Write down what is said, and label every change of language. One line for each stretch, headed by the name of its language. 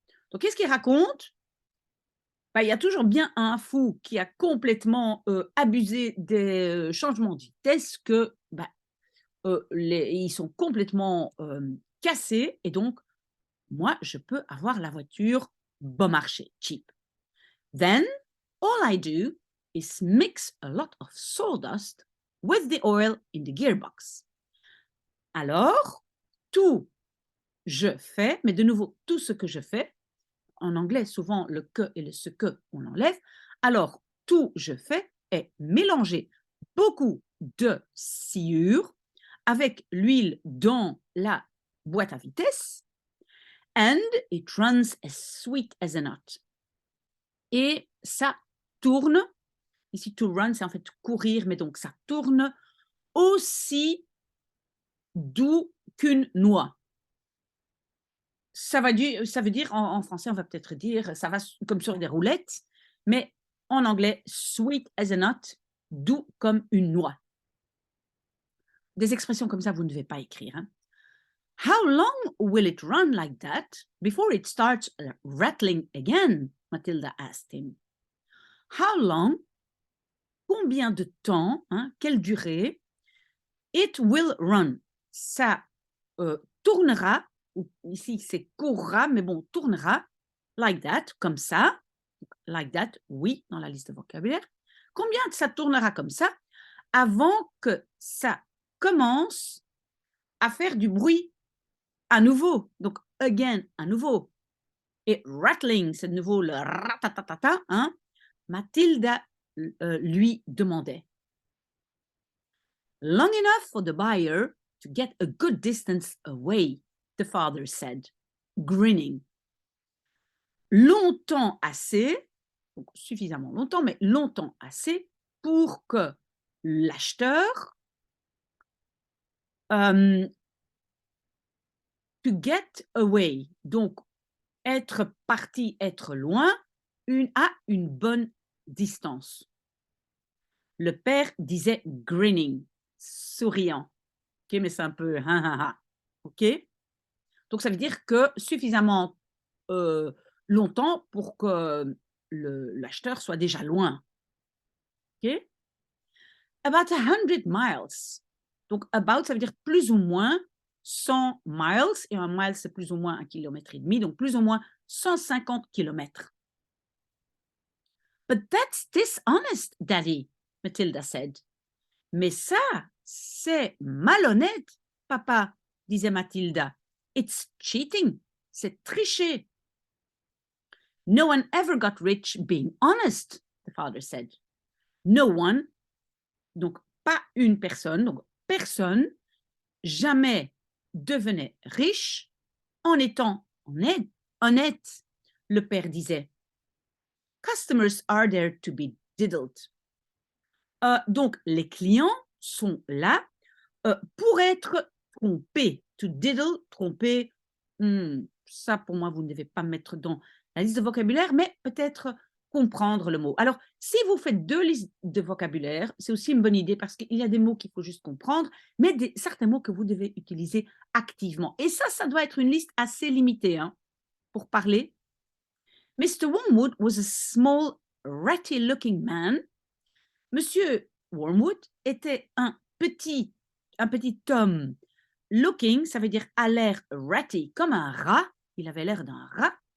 French: Donc, qu'est-ce qu'il raconte? Il y a toujours bien un fou qui a complètement abusé des changements de vitesse, que ils sont complètement cassés, et donc, moi, je peux avoir la voiture bon marché, cheap.
English: Then, all I do is mix a lot of sawdust with the oil in the gearbox.
French: Alors, tout je fais, mais de nouveau, tout ce que je fais, en anglais, souvent le que et le ce que, on l'enlève. Alors, tout je fais est mélanger beaucoup de sciure avec l'huile dans la boîte à vitesse,
English: and it runs as sweet as a nut.
French: Et ça tourne, ici to run, c'est en fait courir, mais donc ça tourne aussi doux qu'une noix. Ça veut dire, en français, on va peut-être dire, ça va comme sur des roulettes, mais en anglais,
English: sweet as a nut,
French: doux comme une noix. Des expressions comme ça, vous ne devez pas écrire. Hein.
English: How long will it run like that before it starts rattling again? Matilda asked him. How long?
French: Combien de temps? Hein, quelle durée?
English: It will run.
French: Ça tournera. Ici, c'est courra, mais bon, tournera.
English: Like that,
French: comme ça.
English: Like that,
French: oui, dans la liste de vocabulaire. Combien ça tournera comme ça avant que ça commence à faire du bruit à nouveau. Donc, again, à nouveau. Et rattling, c'est de nouveau le ratatatata. Hein? Mathilda lui demandait.
English: Long enough for the buyer to get a good distance away, the father said, grinning.
French: Longtemps assez, donc suffisamment longtemps, mais longtemps assez pour que l'acheteur
English: to get away,
French: donc être parti, être loin, à une bonne distance. Le père disait grinning, souriant. Ok, mais c'est un peu ok. Donc ça veut dire que suffisamment longtemps pour que l'acheteur soit déjà loin. Ok. About 100 miles. Donc about, ça veut dire plus ou moins 100 miles, et un mile, c'est plus ou moins 1,5 km, donc plus ou moins 150 km.
English: But that's dishonest, Daddy, Matilda said.
French: Mais ça, c'est malhonnête, papa, disait Matilda.
English: It's cheating,
French: c'est tricher.
English: No one ever got rich being honest, the father said. No one,
French: donc pas une personne, donc personne, jamais devenait riche en étant honnête, le père disait.
English: Customers are there to be diddled.
French: Donc, les clients sont là pour être trompés. To diddle, tromper, ça pour moi, vous ne devez pas mettre dans la liste de vocabulaire, mais peut-être comprendre le mot. Alors, si vous faites 2 listes de vocabulaire, c'est aussi une bonne idée parce qu'il y a des mots qu'il faut juste comprendre, mais certains mots que vous devez utiliser activement. Et ça doit être une liste assez limitée hein, pour parler.
English: Mr. Wormwood was a small, ratty-looking man.
French: Monsieur Wormwood était un petit homme. Looking, ça veut dire à l'air ratty, comme un rat. Il avait l'air d'un rat.